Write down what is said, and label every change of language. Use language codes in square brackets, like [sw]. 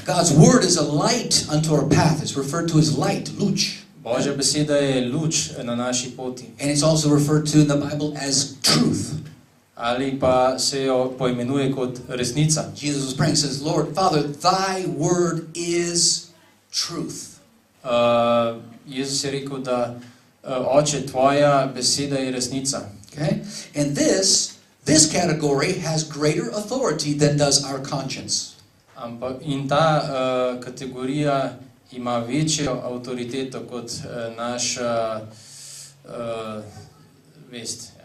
[en] God's word is a light unto our path. It's referred to as light, luč. [sl] Božja beseda je luč na naši poti. [en] And it's also referred to in the Bible as truth. [sl] Ali pa se jo poimenuje kot resnica. [en] Jesus was praying, says, Lord, Father, thy word is truth. [sl] Jezus je rekel, da Oče, tvoja beseda je resnica. [en] Okay? And this category has greater authority than does our conscience. [sl] In ta kategorija ima večjo avtoriteto kot naša vest.